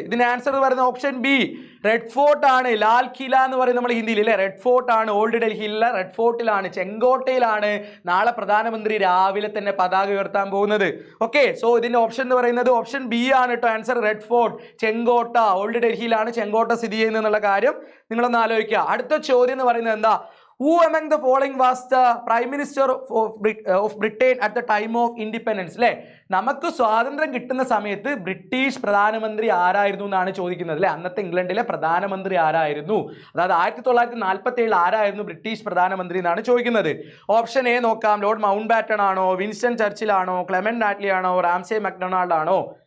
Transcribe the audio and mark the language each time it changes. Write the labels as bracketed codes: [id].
[ml] ഇതിന്റെ ആൻസർ എന്ന് പറയുന്നത് ഓപ്ഷൻ ബി റെഡ് ഫോർട്ട് ആണ്. ലാൽ കില എന്ന് പറയുന്നത് നമ്മൾ ഹിന്ദിയിൽ അല്ലേ. റെഡ് ഫോർട്ട് ആണ്. ഓൾഡ് ഡൽഹിയിലെ റെഡ് ഫോർട്ടിലാണ്, ചെങ്കോട്ടയിലാണ് നാളെ പ്രധാനമന്ത്രി രാവിലെ തന്നെ പതാക ഉയർത്താൻ പോകുന്നത്. ഓക്കെ, സോ ഇതിന്റെ ഓപ്ഷൻ എന്ന് പറയുന്നത് ഓപ്ഷൻ ബി ആണ് കേട്ടോ. ആൻസർ റെഡ് ഫോർട്ട്, ചെങ്കോട്ട. ഓൾഡ് ഡൽഹിയിലാണ് ചെങ്കോട്ട സ്ഥിതി ചെയ്യുന്നത് എന്നുള്ള കാര്യം നിങ്ങളൊന്ന് ആലോചിക്കുക. അടുത്ത ചോദ്യം എന്ന് പറയുന്നത് എന്താ? [en] Who among the following was the Prime Minister of Britain at the time of independence? [ml] അല്ലേ, നമുക്ക് സ്വാതന്ത്ര്യം കിട്ടുന്ന സമയത്ത് ബ്രിട്ടീഷ് പ്രധാനമന്ത്രി ആരായിരുന്നു എന്നാണ് ചോദിക്കുന്നത് അല്ലേ. അന്നത്തെ ഇംഗ്ലണ്ടിലെ പ്രധാനമന്ത്രി ആരായിരുന്നു? അതായത് 1947 ആരായിരുന്നു ബ്രിട്ടീഷ് പ്രധാനമന്ത്രി എന്നാണ് ചോദിക്കുന്നത്. ഓപ്ഷൻ എ നോക്കാം. ലോർഡ് മൗണ്ട് ബാറ്റൺ ആണോ, വിൻസ്റ്റൺ ചർച്ചിൽ ആണോ, ക്ലെമന്റ് ആറ്റ്ലി ആണോ, റാംസേ മക്ഡൊണാൾഡ് ആണോ?